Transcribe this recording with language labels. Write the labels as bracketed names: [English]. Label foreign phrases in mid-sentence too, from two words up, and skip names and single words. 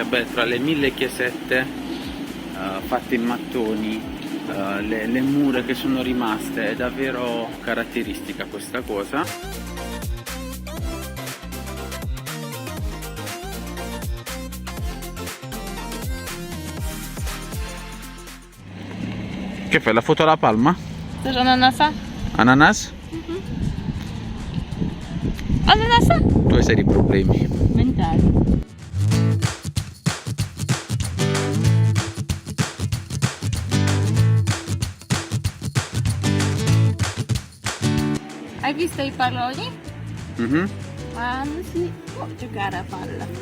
[Italian] Beh, tra le 1000 chiesette fatte in mattoni, le mura che sono rimaste, è davvero caratteristica questa cosa. Che fai, la foto alla palma? [Polish] Chcesz ananasa? Ananas? Ananasa? [Italian] Tu hai seri problemi. Mentali. Hai visto i palloni? Ma non si può giocare a palla.